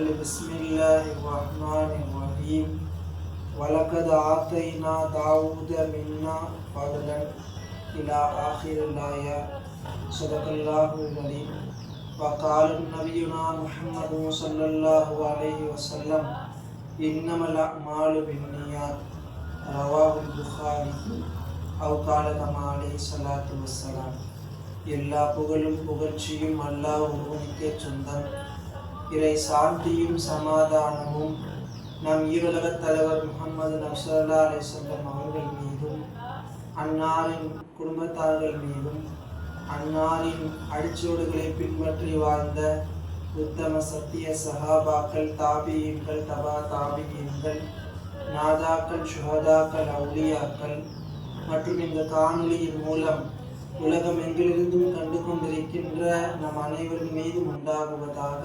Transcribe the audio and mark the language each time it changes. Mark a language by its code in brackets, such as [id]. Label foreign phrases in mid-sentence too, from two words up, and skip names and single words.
[ar] بسم الله الرحمن الرحيم ولقد آتينا داود منا فضلا إلى آخر الآية صدق الله العظيم وقال نبينا محمد صلى الله عليه وسلم إنما الأعمال بالنيات رواه البخاري أو قال كما عليه الصلاة والسلام. [ta] எல்லா புகழும் புகழ்ச்சியும் அல்லாஹ் ஒருவனுக்கே சொந்தம். இறை சாந்தியும் சமாதானமும் நம் ஈருலகத் தலைவர் முஹம்மது நபி [ar] صلى الله عليه [ta] வஸல்லம் அவர்கள் மீதும் அன்னாரின் குடும்பத்தார்கள் மீதும் அன்னாரின் அடிச்சோடுகளை பின்பற்றி வாழ்ந்த உத்தம சத்திய சஹாபாக்கள், தாபியீன்கள், தபா தாபியீன்கள், நாதாக்கள், ஷுஹதாக்கள், அவுலியாக்கள் மற்றும் இந்த காணொளியின் மூலம் உலகம் எங்கிலிருந்தும் கண்டு கொண்டிருக்கின்ற நம் அனைவரின் மீதும் உண்டாகுவதாக.